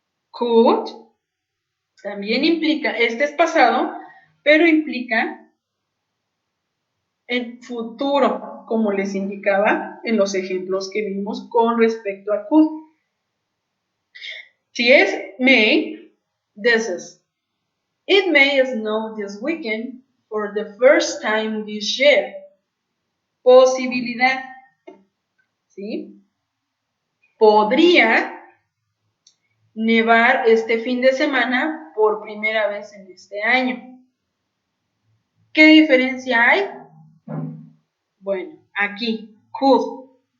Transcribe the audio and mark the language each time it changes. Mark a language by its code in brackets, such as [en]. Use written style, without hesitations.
[es] Could también implica, es pasado, pero implica en futuro, como les indicaba en los ejemplos que vimos con respecto a could. Si es may, [en] this is. It may snow this weekend for the first time this year. [es] Posibilidad. ¿Sí? Podría nevar este fin de semana por primera vez en este año. ¿Qué diferencia hay? Bueno, aquí, could.